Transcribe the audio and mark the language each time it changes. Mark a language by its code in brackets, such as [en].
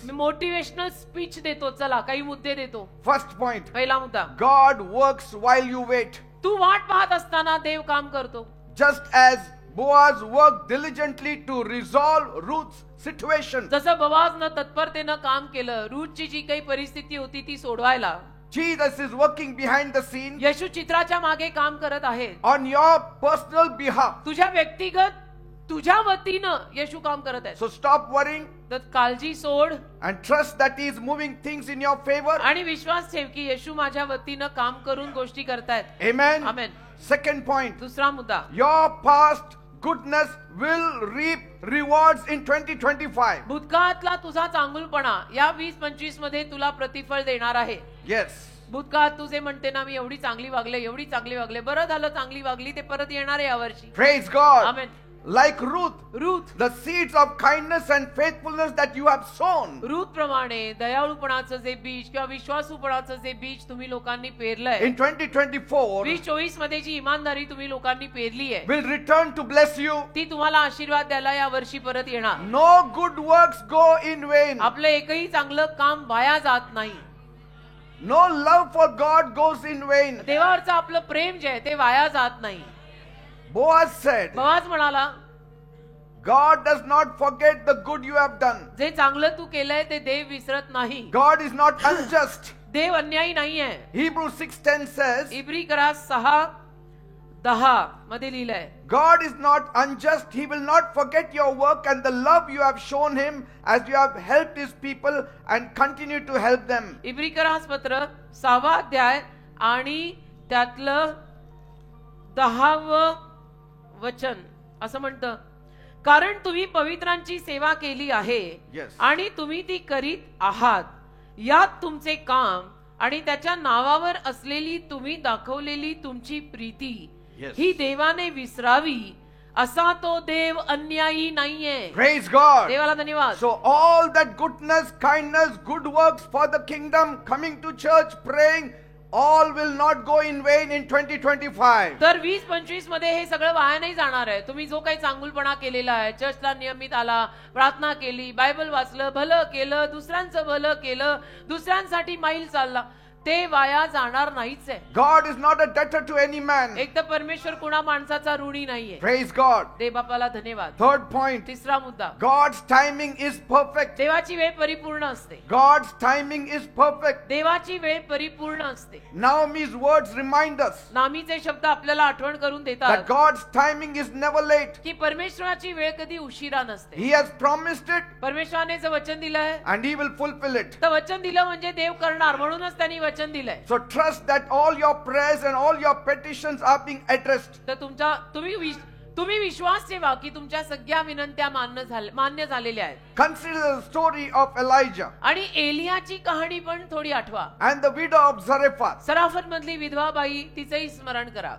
[mr] मी motivational speech देतो. चला काही मुद्दे देतो. [en] First point. [mr] पहिला मुद्दा, [en] God works while you wait. [mr] तू वाट पाहत असताना देव काम करतो. [en] Just as Boaz worked diligently to resolve Ruth's situation. [mr] जसं बोआजनं तत्परतेनं काम केलं रूथची जी काही परिस्थिती होती ती सोडवायला, [en] Jesus is working behind the scenes [mr] येशू चित्राच्या मागे काम करत आहे. [en] on your personal behalf. [mr] तुझ्या व्यक्तिगत तुझ्या वतीनं येशू काम करत आहे. [en] So stop worrying [mr] तर काळजी सोड [en] and trust that He is moving things in your favor. [mr] आणि विश्वास ठेव की येशू माझ्या वतीनं काम करून गोष्टी करतायत. [en] Amen. [mr] आमेन. [en] Second point. [mr] दुसरा मुद्दा, [en] Your past goodness will reap rewards in 2025. [mr] भूतकाळातला तुझा चांगुलपणा या 2025 मध्ये तुला प्रतिफळ देणार आहे. [en] Yes. [mr] भूतकाळात तू जे म्हणते ना, मी एवढी चांगली वागले, एवढी चांगली वागले, बरं झालं चांगली वागली, ते परत येणार आहे यावर्षी. [en] Praise God. [mr] Amen. [en] Like Ruth, [mr] Ruth [en] the seeds of kindness and faithfulness that you have sown [mr] Ruth प्रमाणे दयाळूपणाचं जे बीज किंवा विश्वासूपणाचं जे बीज तुम्ही लोकांनी पेरलंय, [en] in 2024 [mr] 2024 मध्ये जी इमानदारी तुम्ही लोकांनी पेरली आहे [en] will return to bless you. [mr] ती तुम्हाला आशीर्वाद द्यायला या वर्षी परत येणार. [en] No good works go in vain. [mr] आपलं एकही चांगलं काम वाया जात नाही. [en] No love for God goes in vain. [mr] देवावरचं आपलं प्रेम जे आहे ते वाया जात नाही. [en] Boaz said, [mr] बोआज म्हणाला, [en] God does not forget the good you have done. [mr] जे चांगलं तू केलंय ते देव विसरत नाही. [en] God is not unjust. [mr] देव अन्यायी नाहीये. [en] Hebrews 6:10 says, [mr] इब्री करा 6:10 मध्ये लिहिलंय, [en] God is not unjust. He will not forget your work and the love you have shown Him as you have helped His people and continue to help them. [mr] इब्री करा पत्र 6वा अध्याय आणि त्यातलं 10व वचन असं म्हणतं, कारण तुम्ही पवित्रांची सेवा केली आहे [en] Yes. [mr] आणि तुम्ही ती करीत आहात. यात तुमचे काम आणि त्याच्या नावावर असलेली तुम्ही दाखवलेली तुमची प्रीती [en] Yes. [mr] ही देवाने विसरावी असा तो देव अन्यायी नाहीये. [en] Praise God. [mr] देवाला धन्यवाद. [en] So all that goodness, kindness, good works for the kingdom, coming to church, praying, all will not go in vain in 2025. [mr] तर 2025 मध्ये हे सगळं वाया नाही जाणार आहे. तुम्ही जो काही चांगुलपणा केलेला आहे, चर्चला नियमित आला, प्रार्थना केली, बायबल वाचलं, भलं केलं, दुसऱ्यांचं भलं केलं, दुसऱ्यांसाठी मैल चालला, ते वाया जाणार नाहीच आहे. [en] God is not a debtor to any man. [mr] एक तर परमेश्वर कुणा माणसाचा ऋणी नाहीये. [en] Praise God. [mr] देव बापाला धन्यवाद. [en] Third point. [mr] तिसरा मुद्दा, [en] God's timing is perfect. [mr] देवाची वेळ परिपूर्ण असते. [en] God's timing is perfect. [mr] देवाची वेळ परिपूर्ण असते. [en] Naomi's words remind us [mr] नामीचे शब्द आपल्याला आठवण करून [en] that [mr] देतात [en] God's timing is never late. [mr] की परमेश्वराची वेळ कधी उशिरा नसते. [en] He has promised it [mr] परमेश्वराने जे वचन दिलंय [en] and He will fulfill it. [mr] तर वचन दिलं म्हणजे देव करणार, म्हणूनच त्यांनी वचन दिलंय. [en] So trust that all your prayers and all your petitions are being addressed. [mr] तर तुम्ही विश्वास ठेवा की तुमच्या सगळ्या विनंत्या मान्य झालेल्या आहेत. [en] Consider the story of Elijah [mr] आणि एलियाची कहाणी पण थोडी आठवा. [en] and the widow of Zarephath [mr] सराफत मधली विधवा बाई, तिचंही स्मरण करा.